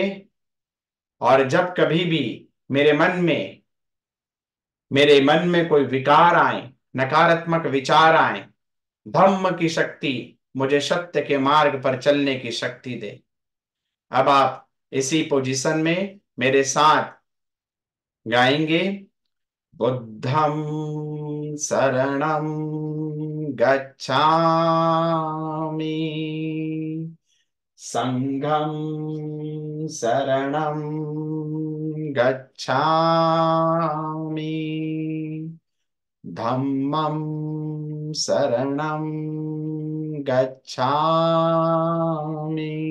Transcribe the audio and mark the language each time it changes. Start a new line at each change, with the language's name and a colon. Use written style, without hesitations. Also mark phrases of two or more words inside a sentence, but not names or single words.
Hindi: और जब कभी भी मेरे मन में मेरे मन में कोई विकार आए, नकारात्मक विचार आए, धम्म की शक्ति मुझे सत्य के मार्ग पर चलने की शक्ति दे। अब आप इसी पोजीशन में मेरे साथ गाएंगे।
Pali: बुद्धं शरणं गच्छामि, संघं शरणं गच्छामि, धम्मं शरणं गच्छामि,